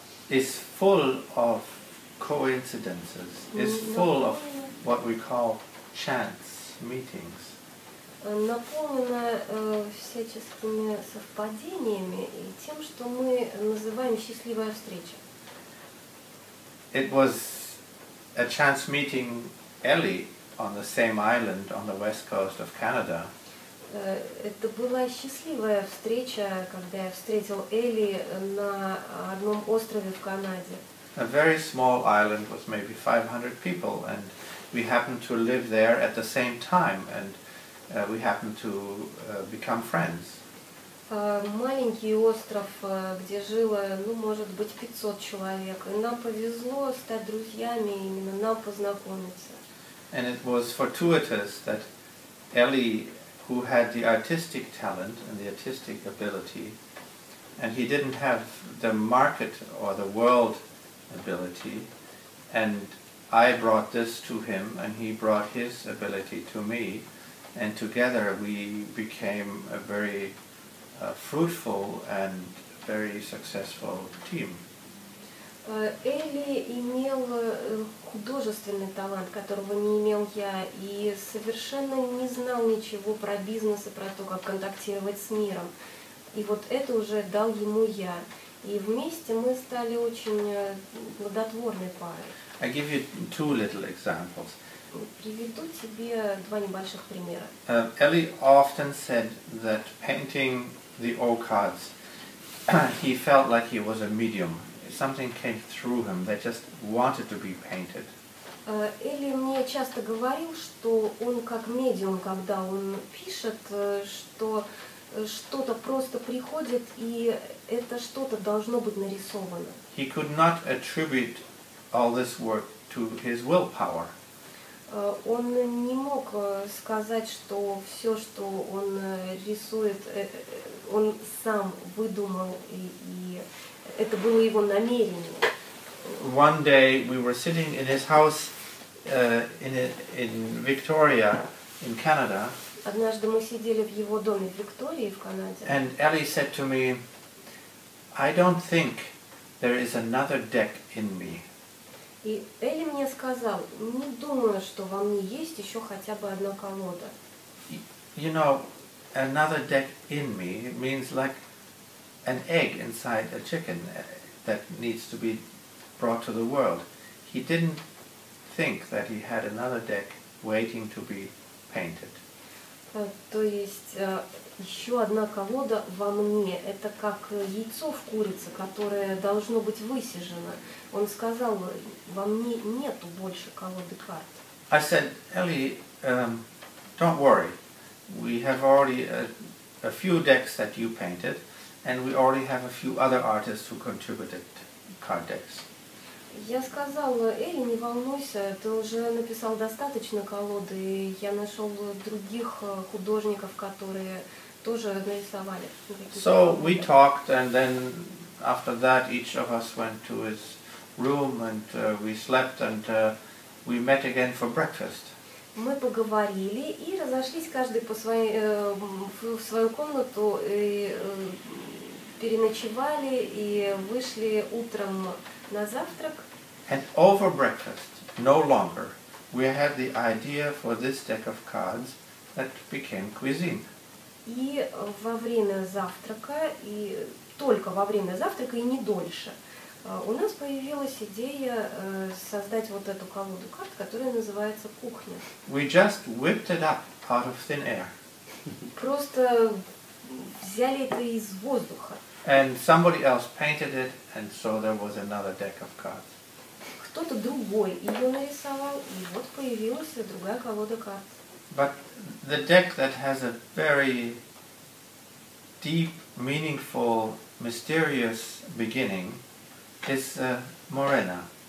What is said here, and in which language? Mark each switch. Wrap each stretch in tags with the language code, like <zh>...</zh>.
<en>is full of coincidences, is full of what we call chance meetings.</en> <ru>наполнена всяческими совпадениями и тем, что мы называем счастливая встреча.</ru> <en>It was a chance meeting Ellie on the same island on the west coast of Canada.</en> <ru>Это была счастливая встреча, когда я встретил Элли на одном острове в Канаде.</ru> <en>A very small island with maybe 500 people, and we happened to live there at the same time, and we happened to become friends.</en> <ru>Маленький остров, где жило, может быть, 500 человек. И нам повезло стать друзьями, именно нам познакомиться.</ru> <en>And it was fortuitous that Ellie, who had the artistic talent and the artistic ability, and he didn't have the market or the world ability, and I brought this to him and he brought his ability to me, and together we became a very fruitful and very successful team.</en> <ru>Элли имел художественный талант, которого не имел я, и совершенно не знал ничего про бизнес и про то, как контактировать с миром. И вот это уже дал ему я. И вместе мы стали очень плодотворной парой.</ru> <en>I give you two little examples.</en> <ru>Приведу тебе два небольших примера.</ru> <en>Ellie often said that painting the O-Kartas, he felt like he was a medium. Something came through him that just wanted to be painted.</en> <ru>Элли мне часто говорил, что он как медиум, когда он пишет, что что-то просто приходит, и это что-то должно быть нарисовано.</ru> <en>He could not attribute all this work to his willpower.</en> <ru>Он не мог сказать, что все, что он рисует, он сам выдумал, и это было его намерение.</ru> <en>One day we were sitting in his house in Victoria, in Canada.</en> <ru>Однажды мы сидели в его доме в Виктории, в Канаде.</ru> <en>And Ellie said to me, "I don't think there is another deck in me."</en> <ru>И Элли мне сказал, не думаю, что во мне есть еще хотя бы одна колода.</ru> <en>You know, another deck in me means like an egg inside a chicken that needs to be brought to the world. He didn't think that he had another deck waiting to be painted.</en> <ru>То есть еще одна колода во мне. Это как яйцо в курице, которое должно быть высижено. Он сказал, во мне нету больше колоды карт.</ru> <en>I said, Ellie, don't worry. We have already a few decks that you painted, and we already have a few other artists who contributed card decks.</en> <ru>Я сказала, Элли, не волнуйся, ты уже написал достаточно колоды, и я нашел других художников, которые тоже нарисовали.</ru> <en>So we talked, and then after that each of us went to his room, and we slept, and we met again for breakfast.</en> <ru>Мы поговорили и разошлись каждый в свою комнату, и переночевали, и вышли утром на завтрак.</ru> <en>And over breakfast, no longer, we had the idea for this deck of cards that became cuisine.</en> <ru>И во время завтрака, и только во время завтрака, и не дольше, у нас появилась идея создать вот эту колоду карт, которая называется «Кухня».</ru> <en>We just whipped it up out of thin air.</en> <ru>Просто взяли это из воздуха.</ru> <en>And somebody else painted it, and so there was another deck of cards.</en> <ru>Кто-то другой ее нарисовал, и вот появилась другая колода карт.</ru> <en>But the deck that has a very deep, meaningful, mysterious beginning is Morena.</en>